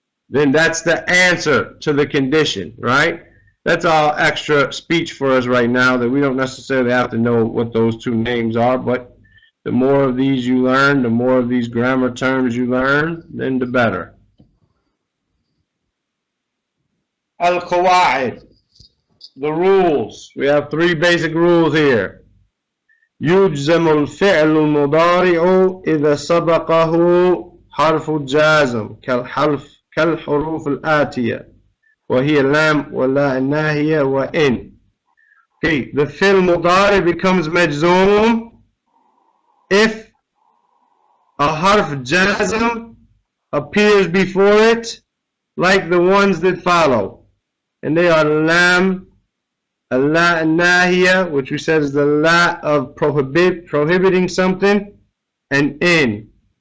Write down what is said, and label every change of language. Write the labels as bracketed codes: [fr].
[en] Then that's the answer to the condition, right? That's all extra speech for us right now that we don't necessarily have to know what those two names are, but the more of these you learn, the more of these grammar terms you learn, then the better. Al-Qawaid. The rules. We have three basic rules here. [ar] يجزم الفعل المضارع إذا سبقه حرف الجازم كالحروف الآتية وهي لام ولا الناهية وإن. [en] Okay, the fi'l mudari becomes majzoom if a harf jazm appears before it like the ones that follow. And they are lam, la nahiya, which we said is the la of prohibiting something, and in.